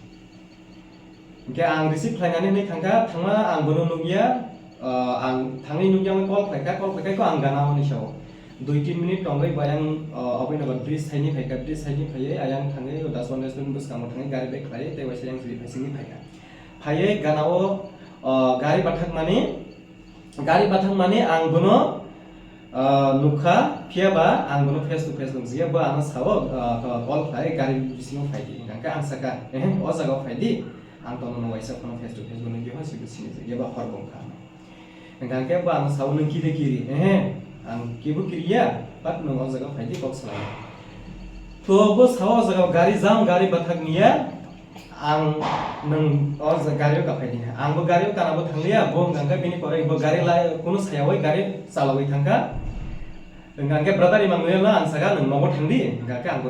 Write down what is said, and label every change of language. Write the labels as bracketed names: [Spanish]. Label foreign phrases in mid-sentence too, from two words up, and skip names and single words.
[Kok Borok] ke ang receive phaigani nei thangka thangma ang bono nugia ang thangai nugia call phaika ko ang gana oni saw 2-3 minit tongai bayang obai nabar bridge thaini phaika bridge thaini phaiye ayang thangai daswan restaurant bus kam thangai gari bek khlai te waisa yang sri phaisingi phaika phaiye ganao gari bathang mane ang bono nukha phiaba ang bono [English] face to face [Kok Borok] longsia ba ang sawo call khlai gari bisingo phaidi gangka ang saka o jaga phaidi ang tono no waisa kono [English] face to face [Kok Borok] bono gyo hasi bisini je ba horbong kha gangka ba ang sawo nang kiri ang kibu kiriya pat nang o jaga phaidi kok salai to bo sawo jaga gari jam gari bathak niya ang nang o gari ka phaidi ang bo gari kana bo thanglia bo gangka bini pore bo gari lai kono sayawai gari salawai thangka gangke brother Emmanuel na ang saga nang nogo thangdi gangke ang